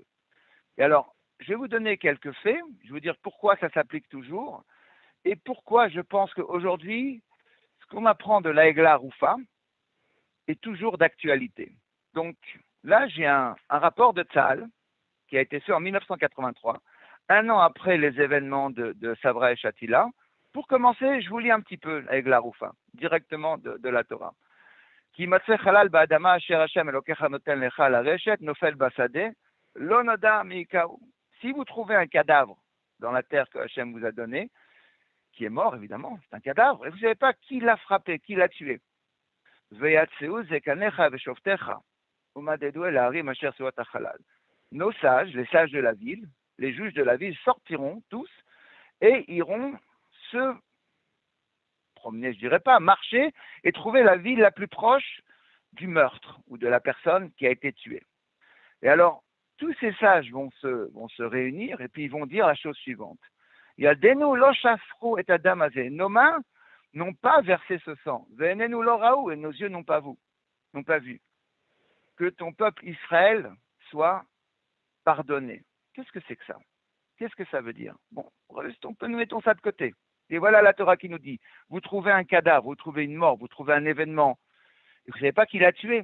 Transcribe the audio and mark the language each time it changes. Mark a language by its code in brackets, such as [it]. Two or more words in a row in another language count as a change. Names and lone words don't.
[fr] Et alors, je vais vous donner quelques faits. Je vais vous dire pourquoi ça s'applique toujours et pourquoi je pense qu'aujourd'hui, ce qu'on apprend de la [he] עגלה ערופה [fr] est toujours d'actualité. Donc là, j'ai un rapport de Tzahal qui a été fait en 1983, un an après les événements de Sabra et Shatila. Pour commencer, je vous lis un petit peu la [he] עגלה ערופה, [fr] directement de la Torah. [he] כי ימצא חלל באדמה אשר השם אלוקיך נותן לך לרשתה נופל בשדה לא נודע מי הכהו. [fr] Si vous trouvez un cadavre dans la terre que Hashem vous a donnée, qui est mort, évidemment, c'est un cadavre, et vous ne savez pas qui l'a frappé, qui l'a tué. Nos sages, les sages de la ville, les juges de la ville sortiront tous et iront se promener, je dirais pas, marcher et trouver la ville la plus proche du meurtre ou de la personne qui a été tuée. Et alors, tous ces sages vont se réunir et puis ils vont dire la chose suivante. [he] ידינו לא שפכו את הדם הזה. [fr] Nos mains n'ont pas versé ce sang. [he] ועינינו לא ראו, [fr] et nos yeux n'ont pas vu. Que ton peuple Israël soit pardonné. Qu'est-ce que c'est que ça? Qu'est-ce que ça veut dire? Bon, nous mettons ça de côté. Et voilà la Torah qui nous dit, vous trouvez un cadavre, vous trouvez une mort, vous trouvez un événement, et vous ne savez pas qui l'a tué.